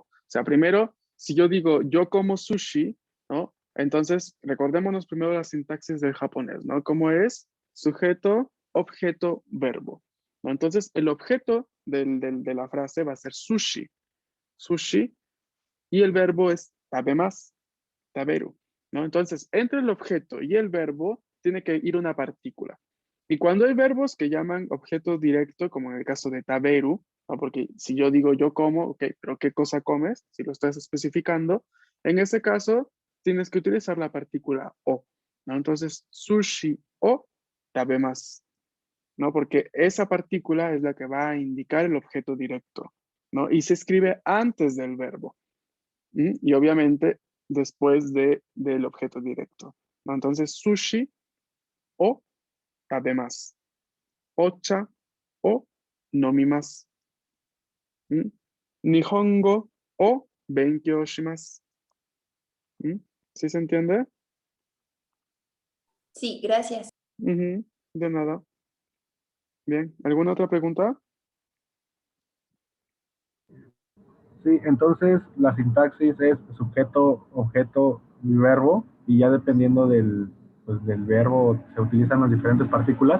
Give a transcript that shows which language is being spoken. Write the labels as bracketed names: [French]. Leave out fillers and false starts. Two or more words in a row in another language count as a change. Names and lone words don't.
[Spanish] O sea, primero, si yo digo yo como sushi, ¿no? Entonces, recordémonos primero la sintaxis del japonés, ¿no? ¿Cómo es? Sujeto, objeto, verbo, ¿no? Entonces, el objeto de la frase va a ser sushi. Sushi, y el verbo es [Japanese] 食べます、食べる, [Spanish] ¿no? Entonces, entre el objeto y el verbo tiene que ir una partícula. Y cuando hay verbos que llaman objeto directo, como en el caso de taberu, ¿no? Porque si yo digo yo como, ok, pero ¿qué cosa comes? Si lo estás especificando, en ese caso tienes que utilizar la partícula o, ¿no? Entonces, [Japanese] 寿司を食べます, [Spanish] ¿no? Porque esa partícula es la que va a indicar el objeto directo, ¿no? Y se escribe antes del verbo. Y obviamente después del objeto directo, ¿no? Entonces, [Japanese] 寿司を [Spanish] además, [Japanese] お茶を飲みます, ¿Mm? 日本語を勉強します. [Spanish] ¿Sí se entiende? Sí, gracias. Ujú, de nada. Bien, ¿alguna otra pregunta? Sí, entonces la sintaxis es sujeto, objeto y verbo, y ya dependiendo pues, del verbo se utilizan las diferentes partículas.